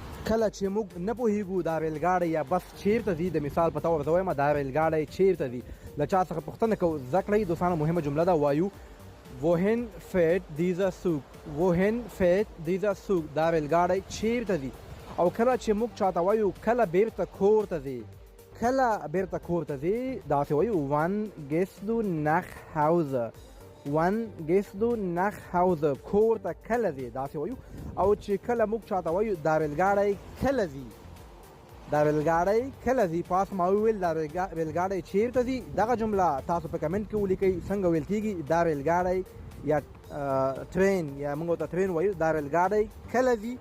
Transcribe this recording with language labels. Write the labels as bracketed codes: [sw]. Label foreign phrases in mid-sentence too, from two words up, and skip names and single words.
[ps] کله چې موږ نه پوهیږو دا ریلګاډی یا بس چیرته ځي، د مثال په تور زه وایم دا ریلګاډی چیرته ځي، له چا څخه پوښتنه کوو زده کړئ. دوستانو مهمه جمله ده، وایو [de] wohin fährt dieser Zug، wohin fährt dieser Zug، [ps] دا ریلګاډی چیرته ځي. او کله چې موږ چاته وایو کله بیرته کور ته ځي، کله بیرته کور ته ځي، داسې وایو [de] wann gehst du nach Hause، wann gehst du nach Hause، [ps] کور ته کله ځي داسې وایو. او چې کله موږ چاته وایو دا ریلګاډی کله ځي، دا ریلګاډی کله ځي، پاس ما وویل دا ریلګاډی چیرته ځي. دغه جمله تاسو په کمنټ کې ولیکئ څنګه ویل کېږي دا ریلګاډی یا ټرین یا موږ ورته ټرین وایو، دا ریلګاډی کله ځي.